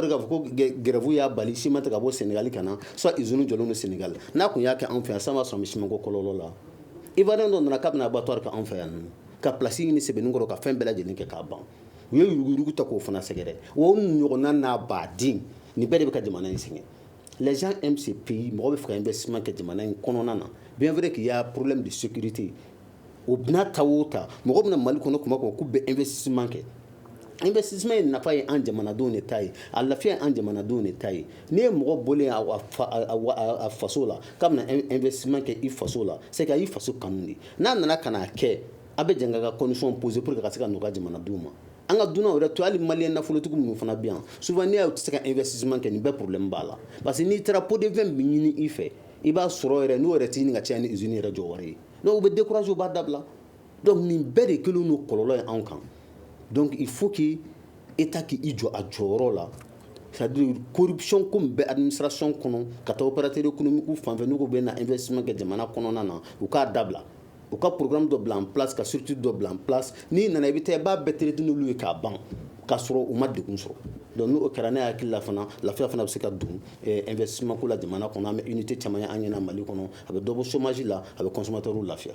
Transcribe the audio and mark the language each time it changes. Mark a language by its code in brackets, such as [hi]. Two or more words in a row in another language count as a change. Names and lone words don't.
[bm] de k'a fɔ ko grève y'a bali ciment tɛ ka bɔ Sénégal ka na soit usine jɔlen don Sénégal n'a kun y'a kɛ anw fɛ yan sisan b'a sɔrɔ an bɛ ciment ko kɔlɔlɔ la Ivoirien dɔ nana k'a bɛna abattoir kɛ anw fɛ yan nɔ ka place ɲini sɛbɛnnikɔrɔ ka fɛn bɛɛ lajɛlen kɛ k'a ban u ye yuruguyurugu ta k'o fana sɛgɛrɛ o ɲɔgɔnna n'a baden nin bɛɛ de bɛ ka jamana in sɛgɛn [fr] les gens aiment ce pays [bm] mɔgɔ bɛ fɛ ka investissement kɛ jamana in kɔnɔna na [fr] bien vrai qu'il y a problème de sécurité [bm] o n'a ta o ta mɔgɔ bɛna Mali kɔnɔ kuma k'u bɛ investissement kɛ investissement ye nafa ye an jamanadenw de ta ye a lafiya ye an jamanadenw de ta ye n'i ye mɔgɔ bɔlen a faso la k'a bɛna investissement kɛ i faso la [fr] c'est que [bm] a y'i faso kanu de n'a nana ka n'a kɛ a bɛ jɛn ka [fr] condition poser pour que [bm] ka se ka nɔgɔya jamanadenw ma an ka dunan yɛrɛ to hali maliyɛn nafolotigiw minnu fana bɛ yan souvent n'i y'a ye u tɛ se ka investissement kɛ nin bɛɛ problème b'a la [fr] parce que [bm] n'i taara [fr] pot de vin [bm] bɛ ɲini i fɛ i b'a sɔrɔ yɛrɛ n'o yɛrɛ tɛ ɲini ka caya ni usine yɛrɛ jɔ wari ye donc u bɛ décourager u b'a dabila donc nin bɛɛ de kɛlen don kɔlɔlɔ ye anw kan donc [fr] il faut que état [bm] k'i jɔ a jɔyɔrɔ la c'est-à-dire corruption ko min bɛ administration kɔnɔ ka taa [fr] opérateur économique [bm] fan fɛ n'u ko bɛ na investissement kɛ jamana kɔnɔna na u k'a dabila u ka programme dɔ bila [fr] en place [bm] ka structure dɔ bila [fr] en place [bm] n'i nana i bɛ taa i b'a bɛɛ traiter n'olu ye k'a ban k'a sɔrɔ u ma degun sɔrɔ donc n'o kɛra ne hakili la fana lafiya fana bɛ se ka don investissement ko la jamana kɔnɔ an bɛ unité caman ye an ɲɛna Mali kɔnɔ a bɛ dɔ bɔ chômage la a bɛ consommateur lafiya.